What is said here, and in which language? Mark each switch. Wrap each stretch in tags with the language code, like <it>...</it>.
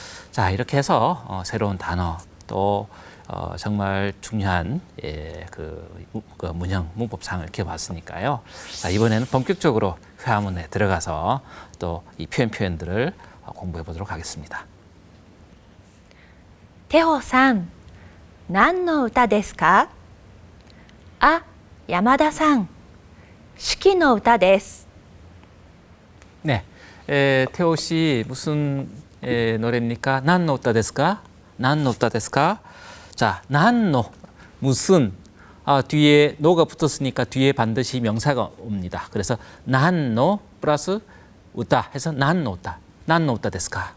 <ko>자, 이렇게 해서 새로운 단어 또 정말 중요한 그 문형, 문법상을 익혀봤으니까요. 자, 이번에는 본격적으로 회화문에 들어가서 또 이 표현들을 공부해 보도록 하겠습니다.</ko> <ja>テホさん、何の歌ですか？あ、山田さん、四季の歌です。</ja> <ko>네, 태호 씨 무슨 노래입니까?</ko> <ja>난노 웃다 데스까? 난노 웃다 데스까?</ja> <ko>자, 난노 무슨 뒤에 노가 붙었으니까 뒤에 반드시 명사가 옵니다. 그래서 난노 플러스 웃다 해서</ko> <ja>난노 웃다. 난노 웃다 데스까?</ja>